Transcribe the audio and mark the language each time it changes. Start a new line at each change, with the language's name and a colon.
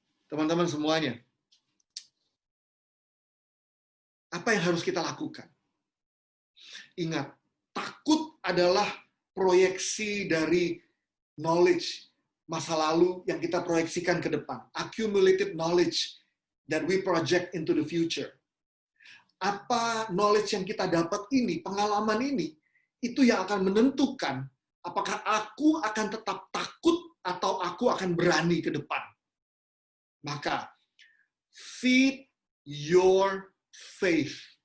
Indonesian: Teman-teman semuanya, apa yang harus kita lakukan? Ingat, takut adalah proyeksi dari knowledge masa lalu yang kita proyeksikan ke depan.
English: Accumulated knowledge that we project into the future.
Indonesian: Apa knowledge yang kita dapat ini, pengalaman ini, itu yang akan menentukan apakah aku akan tetap takut atau aku akan berani ke depan. Maka,
English: feed your faith.